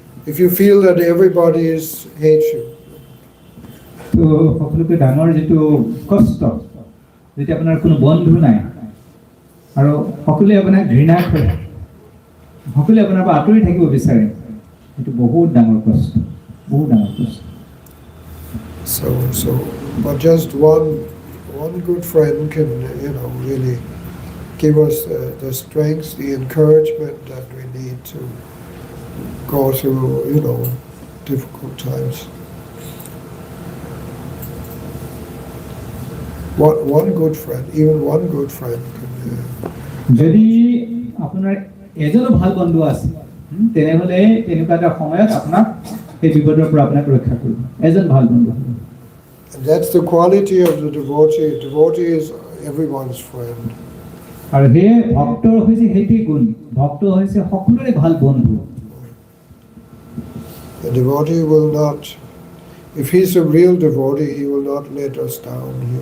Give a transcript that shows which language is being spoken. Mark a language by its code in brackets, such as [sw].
[en] If you feel that everybody hates you. [as] তো সকলোকে ডাঙৰ যিটো কষ্ট, যেতিয়া আপোনাৰ কোনো বন্ধু নাই আৰু সকলোৱে আপোনাক ঘৃণা কৰে, সকলোৱে আপোনাৰ পৰা আঁতৰি থাকিব বিচাৰে, এইটো বহুত ডাঙৰ কষ্ট, বহুত ডাঙৰ কষ্ট। [en] So, but just one good friend can, really give us the strength, the encouragement that we need to go through, difficult times. One good friend, even one good friend can. [as] যদি আপোনাৰ এজনো ভাল বন্ধু আছে তেনেহ'লে তেনেকুৱা এটা সময়ত আপোনাক এই বিপদৰ পৰা আপোনাক ৰক্ষা কৰিব, এজন ভাল বন্ধু। [en] That's the quality of the devotee. Devotee is everyone's friend. [as] আৰু সেই ভক্তৰ হৈছে সেইটোৱেই গুণ, ভক্ত হৈছে সকলোৰে ভাল বন্ধু। [en] The devotee will not, if he's a real devotee, he will not let us down.